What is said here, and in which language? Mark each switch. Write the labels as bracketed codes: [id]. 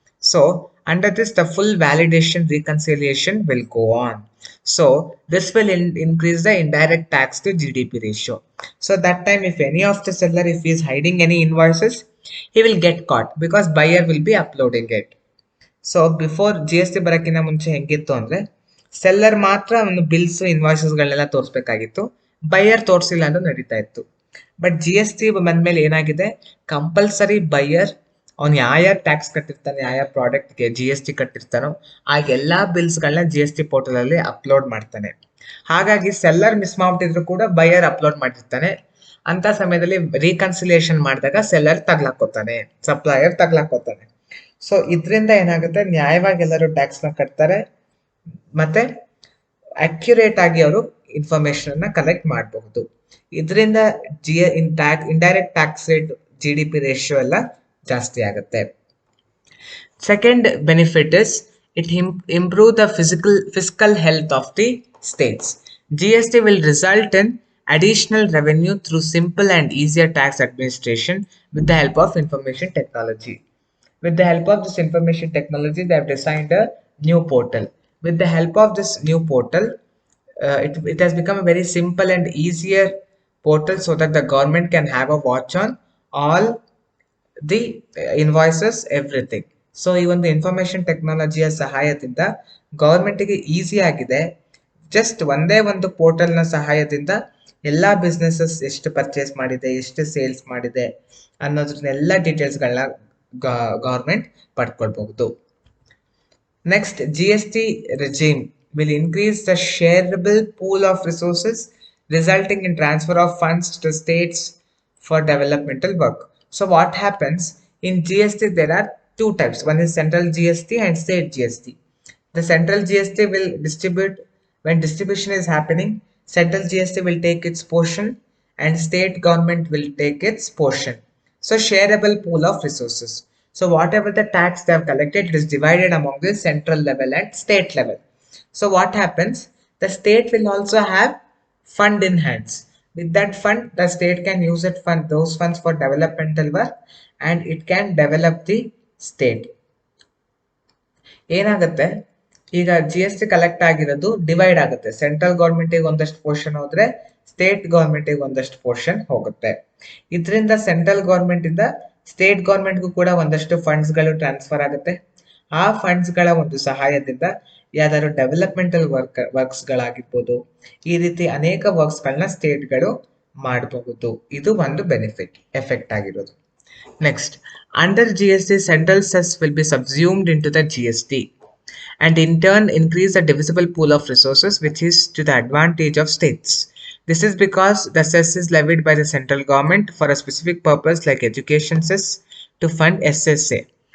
[en] So under this, the full validation reconciliation will go on. So this will increase the indirect tax to GDP ratio. So that time, if any of the seller, if he is hiding any invoices, he will get caught because buyer will be uploading it. [kn] So before GST ಬರೋಕ್ಕಿಂತ ಮುಂಚೆ ಹೆಂಗಿತ್ತು ಅಂದರೆ, seller ಮಾತ್ರ ಒಂದು bills ಇನ್ವಾಯ್ಸಸ್ಗಳನ್ನೆಲ್ಲ ತೋರಿಸ್ಬೇಕಾಗಿತ್ತು, buyer ತೋರಿಸಿಲ್ಲ ಅಂದ್ರೆ ನಡೀತಾ ಇತ್ತು. ಬಟ್ GST ಬಂದ್ಮೇಲೆ ಏನಾಗಿದೆ, ಕಂಪಲ್ಸರಿ ಬೈಯರ್ ಅವ್ನು ಯಾವ ಟ್ಯಾಕ್ಸ್ ಕಟ್ಟಿರ್ತಾನೆ, ಯಾವ ಪ್ರಾಡಕ್ಟ್ಗೆ GST ಕಟ್ಟಿರ್ತಾನೋ ಆ ಎಲ್ಲ ಬಿಲ್ಸ್ಗಳನ್ನ GST ಪೋರ್ಟಲಲ್ಲಿ ಅಪ್ಲೋಡ್ ಮಾಡ್ತಾನೆ. ಹಾಗಾಗಿ ಸೆಲ್ಲರ್ ಮಿಸ್ ಮಾಡ್ಬಿಟ್ಟಿದ್ರು ಕೂಡ ಬೈಯರ್ ಅಪ್ಲೋಡ್ ಮಾಡಿರ್ತಾನೆ. ಅಂತ ಸಮಯದಲ್ಲಿ ರೀಕನ್ಸಿಲಿಯೇಷನ್ ಮಾಡಿದಾಗ ಸೆಲ್ಲರ್ ತಗ್ಲಾಕೋತಾನೆ, ಸಪ್ಲೈಯರ್ ತಗ್ಲಾಕೋತಾನೆ. ಸೊ ಇದರಿಂದ ಏನಾಗುತ್ತೆ, ನ್ಯಾಯವಾಗಿ ಎಲ್ಲರೂ ಟ್ಯಾಕ್ಸ್ನ ಕಟ್ತಾರೆ ಮತ್ತೆ ಅಕ್ಯುರೇಟ್ ಆಗಿ ಅವರು ಇನ್ಫಾರ್ಮೇಶನ್ ಅನ್ನ ಕಲೆಕ್ಟ್ ಮಾಡಬಹುದು. ಇದರಿಂದ indirect tax rate GDP ratio ಎಲ್ಲ ಜಾಸ್ತಿ ಆಗುತ್ತೆ. [en] Second benefit is it improve the fiscal health of the states. GST will result in additional revenue through simple and easier tax administration with the help of information technology. With the help of this information technology, they have designed a new portal. With the help of this new portal, it has become a very simple and easier portal so that the government can have a watch on all the invoices, everything. [kn] So ಈ ಒಂದು information ಟೆಕ್ನಾಲಜಿಯ ಸಹಾಯದಿಂದ ಗೌರ್ಮೆಂಟ್ಗೆ easy ಆಗಿದೆ. Just ಒಂದೇ ಒಂದು ಪೋರ್ಟಲ್ನ ಸಹಾಯದಿಂದ ಎಲ್ಲ businesses ಎಷ್ಟು purchase ಮಾಡಿದೆ, ಎಷ್ಟು ಸೇಲ್ಸ್ ಮಾಡಿದೆ ಅನ್ನೋದ್ರನ್ನೆಲ್ಲ ಡೀಟೇಲ್ಸ್ಗಳನ್ನ government ಪಡ್ಕೊಳ್ಬಹುದು. [en] Next, GST regime will increase the shareable pool of resources resulting in transfer of funds to states for developmental work. So what happens in GST? There are two types. One is central GST and state GST. The central GST will distribute, when distribution is happening, central GST will take its portion and state government will take its portion. So shareable pool of resources. So whatever the tax they have collected, it is divided among the central level and state level. So what happens? The state will also have fund in hands. With that fund, the state can use those funds for developmental work and it can develop the state. [kn] ಏನಾಗುತ್ತೆ, ಈಗ GST collect ಆಗಿರೋದು divide ಆಗುತ್ತೆ. Central ಗೌರ್ಮೆಂಟಿಗೆ ಒಂದಷ್ಟು portion ಹೋದ್ರೆ state ಗೌರ್ಮೆಂಟಿಗೆ ಒಂದಷ್ಟು portion ಹೋಗುತ್ತೆ. ಇದರಿಂದ central government ಇಂದ ಸ್ಟೇಟ್ ಗೌರ್ಮೆಂಟ್ಗೂ ಕೂಡ ಒಂದಷ್ಟು ಫಂಡ್ಸ್ಗಳು ಟ್ರಾನ್ಸ್ಫರ್ ಆಗುತ್ತೆ. ಆ ಫಂಡ್ಸ್ಗಳ ಒಂದು ಸಹಾಯದಿಂದ ಯಾವ್ದಾದ್ರು ಡೆವಲಪ್ಮೆಂಟಲ್ ವರ್ಕ್ಸ್ಗಳಾಗಿರ್ಬೋದು, ಈ ರೀತಿ ಅನೇಕ ವರ್ಕ್ಸ್ಗಳನ್ನ ಸ್ಟೇಟ್ಗಳು ಮಾಡಬಹುದು. ಇದು ಒಂದು ಎಫೆಕ್ಟ್ ಆಗಿರೋದು. [en] Next, under GST, central cess will be subsumed into the GST and in turn increase the divisible pool of resources, which is to the advantage of states. This is because the cess is levied by the central government for a specific purpose like education cess to fund SSA.